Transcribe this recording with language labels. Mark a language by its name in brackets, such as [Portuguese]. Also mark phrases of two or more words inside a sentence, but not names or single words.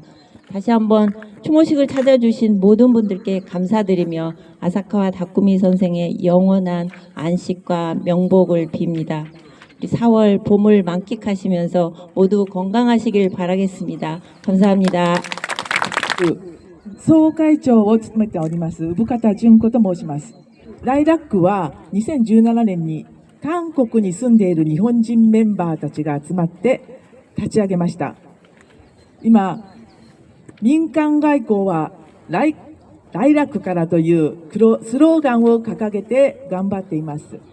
[Korean] 다시 한번 추모식을 찾아주신 모든 분들께 감사드리며 아사카와 다쿠미 선생의 영원한 안식과 명복을 빕니다. 우리 4월 봄을 만끽하시면서 모두 건강하시길 바라겠습니다. 감사합니다. [Japanese] 総会長を務めております生方純子と申します。ライラックは2017年に韓国に住んでいる日本人メンバーたちが集まって立ち上げました。今、民間外交はライラックからというスローガンを掲げて頑張っています。